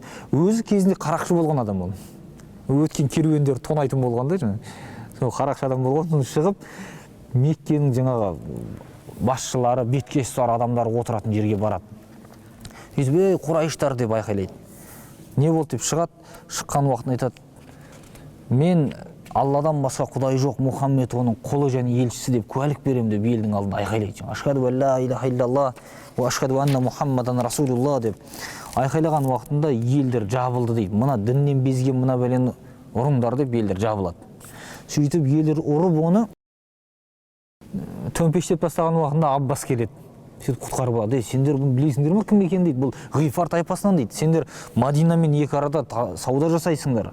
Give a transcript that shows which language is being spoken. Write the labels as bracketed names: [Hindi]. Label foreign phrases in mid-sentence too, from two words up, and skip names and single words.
[Kazakh] Өзі кезінде қарақшы болған адам ол. Өткен керуендер тонайтын болғанда, сол қарақшы адам болған, соны шығып Меккенің жаңағы басшылары, беткесі бар адамдар отыратын жерге барады. Ей, Құрайыштар деп айқайлайды. Не болды деп шығады, шыққан уақытын айтады, мен Алладан басқа құдай жоқ, Мұхаммед оның құлы және елшісі деп куәлік беремін деп елдің алдында айқайлайды. [Arabic] أشهد أن لا إله إلا الله وأشهد أن محمدا رسول الله [Kazakh] деп айқайлаған уақытында елдер жабылды дейді. Мына діннен безген мына бәлені ұрыңдар деп елдер жабылады. Сөйтіп елдер ұрып оны төмпештеп тастаған уақытында Аббас келеді. Сөйтіп құтқарып алады. Сендер бұны білесіңдер ме кім екен дейді. Бұл Ғифар тайпасынан дейді. Сендер Мадинамен екі арада сауда жасайсыңдар.